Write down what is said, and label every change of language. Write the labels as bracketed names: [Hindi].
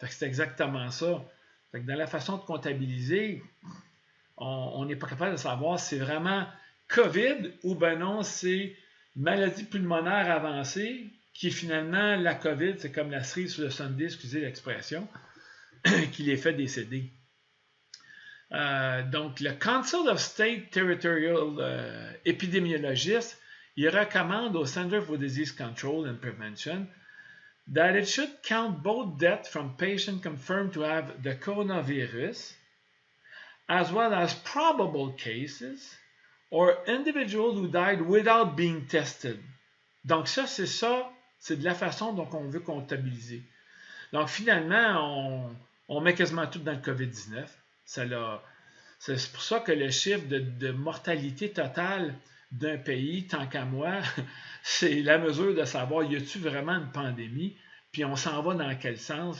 [French] Fait que c'est exactement ça. Fait que dans la façon de comptabiliser, on n'est pas capable de savoir si c'est vraiment COVID ou ben non, c'est maladie pulmonaire avancée qui finalement, la COVID, c'est comme la cerise sur le sundae, excusez l'expression, qui les fait décéder. Donc, le [English] Council of State Territorial Epidemiologists, [French] il recommande au [English] Center for Disease Control and Prevention that it should count both deaths from patients confirmed to have the coronavirus as well as probable cases or individuals who died without being tested. [French] Donc ça, c'est de la façon dont on veut comptabiliser. Donc finalement, on met quasiment tout dans le COVID-19. C'est pour ça que le chiffre de mortalité totale d'un pays, tant qu'à moi, c'est la mesure de savoir, y a-t-il vraiment une pandémie, puis on s'en va dans quel sens.